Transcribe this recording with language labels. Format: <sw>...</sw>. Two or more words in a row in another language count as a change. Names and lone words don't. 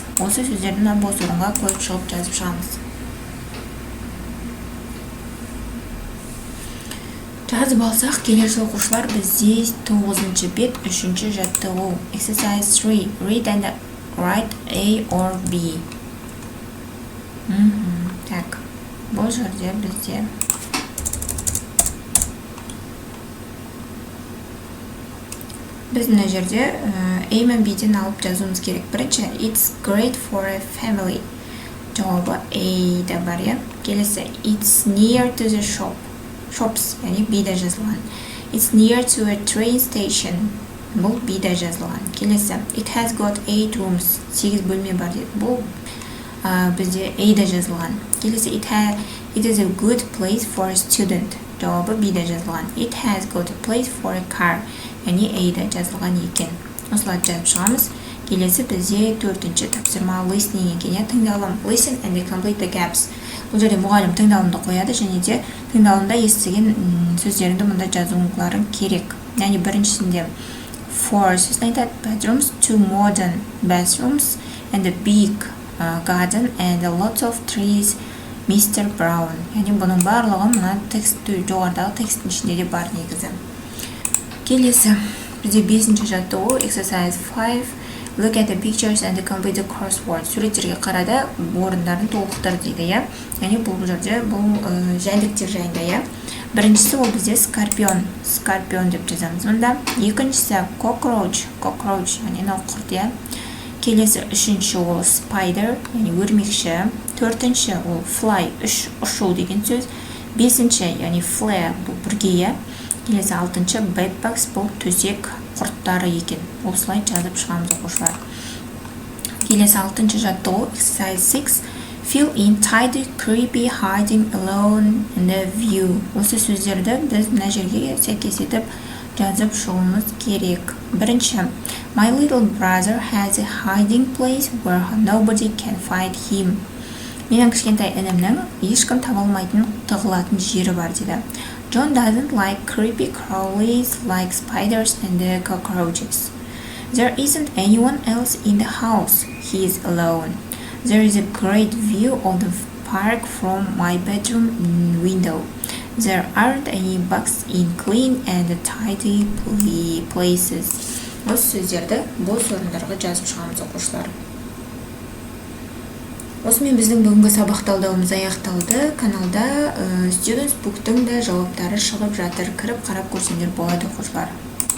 <kk>Осы сөздердің бос орынға қойып шығып жазып шығамыз. Жазып алсақ, келесі оқушылар бізде 9-шы бет, 3-ші жаттығу.</kk> <en>Exercise 3. Read and write A or B.</en> <kk>Так, бұл жерде бізде біз мына жерде A мен B-ден алып жазуымыз керек. Бірінші,</kk> <en>it's great for a family.</en> <kk>Жауабы A да бар, Келесі,</kk> <en>it's near to the shops,</en> <kk>яғни B-да жазылған.</kk> <en>It's near to a train station.</en> <kk>Бұл B-да жазылған. Келесі,</kk> <en>it has got 8 rooms.</en> <kk>8 бөлме бар дейді. Бұл бізде A-да жазылған. Келесі,</kk> <en>it is a good place for a student.</en> <kk>Жауабы B-да жазылған.</kk> <en>It has got a place for a car.</en> <kk>Яғни A-да жазылған екен. Осылай жазып шығамыз. Келесі бізде төртінші тапсырма listening екен, тыңдалым.</kk> <en>Listen and complete the gaps.</en> <kk>Бұл жерде мұғалім тыңдалымды қояды, және де тыңдалымда естіген сөздеріңді мұнда жазуларың керек. Яғни біріншісінде four сөзін айтады.</kk> <en>Bedrooms, 2 modern bathrooms, and a big garden, and a lot of trees, Mr. Brown.</en> <kk>Яғни бұның барлығы мына текстті жоғардағы тексттің ішінде де бар негізі. Келесі бізде 5-ші жаттығу exercise 5.</kk> <en>Look at the pictures and complete the crossword.</en> <kk>Суреттерге қарады, орындарын толықтыр дейді, я. Яғни бұл жерде бұл жәндіктер жайында, я. Біріншісі ол бізде скорпион деп жазамыз мұнда. Екіншісі cockroach, яғни мынау құрт, я. Келесі үшінші ол spider, яғни өрмекші. Төртінші ол fly, ұшу деген сөз. Бесінші, яғни flare, бұл бүрге, я. Келесі алтыншы bedbugs, бұл төсек құрттары екен. Осылай жазып шығамыз оқушылар. Келесі алтыншы жаттығу exercise 6.</kk> <en>Fill in tidy, creepy, hiding, alone, in the view.</en> <kk>Осы сөздерді біз мына жерге сәйкес етіп жазып шығуымыз керек. Бірінші,</kk> <en>my little brother has a hiding place where nobody can find him.</en> <kk>Менің кішкентай інімнің ешкім таба алмайтын тығылатын жері бар дейді.</kk> <en>John doesn't like creepy crawlies like spiders and cockroaches. There isn't anyone else in the house. He is alone. There is a great view of the park from my bedroom window. There aren't any bugs in clean and tidy places.</en> <kk>Осы сөздерді бос орындарға жазып шығамыз оқушылар. Осымен біздің бүгінгі сабақ талдауымыз аяқталды. Каналда Students Book'тың да жауаптары шығып жатыр. Кіріп қарап көрсеңдер болады оқушылар.</kk>